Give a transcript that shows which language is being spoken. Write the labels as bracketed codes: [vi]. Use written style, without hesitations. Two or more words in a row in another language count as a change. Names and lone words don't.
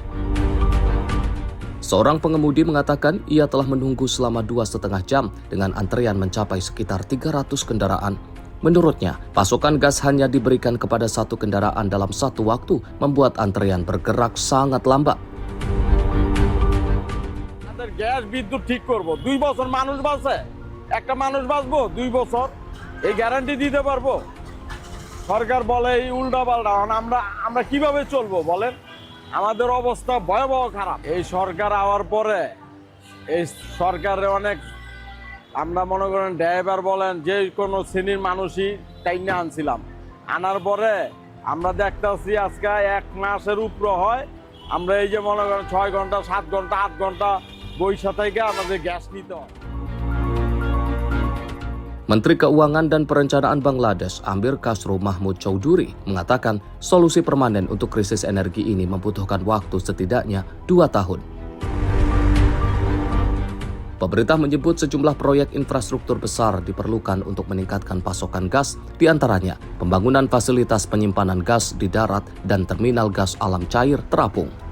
[id] Seorang pengemudi mengatakan ia telah menunggu selama 2,5 jam dengan antrean mencapai sekitar 300 kendaraan. Menurutnya, pasokan gas hanya diberikan kepada satu kendaraan dalam satu waktu, membuat antrean bergerak sangat lambat. [bn] গ্যাস বিদ্যুৎ ঠিক করব 2 বছর মানুষ বাঁচে একটা মানুষ বাঁচবো 2 বছর এই গ্যারান্টি দিতে পারবো সরকার বলে এই উল্টাপাল্টা আমরা কিভাবে চলবো বলেন আমাদের অবস্থা ভয়াবহ খারাপ এই সরকার আওয়ার পরে এই সরকারে অনেক আমরা মনে করেন ড্রাইভার বলেন যে কোনো শ্রেণীর মানুষই টাইনা আনছিলাম আনার পরে আমরা দেখতেছি আজকে 1 মাসের উপর হয় আমরা এই যে মনে করেন 6 ঘন্টা 7 ঘন্টা 8 ঘন্টা বৈশা থেকে আমাদের গ্যাস নিতে হয়। [id] Menteri Keuangan dan Perencanaan Bangladesh, Amir Khosrow Mahmud Chowdhury, mengatakan solusi permanen untuk krisis energi ini membutuhkan waktu setidaknya 2 tahun. Pemerintah menyebut sejumlah proyek infrastruktur besar diperlukan untuk meningkatkan pasokan gas, di antaranya pembangunan fasilitas penyimpanan gas di darat dan terminal gas alam cair terapung.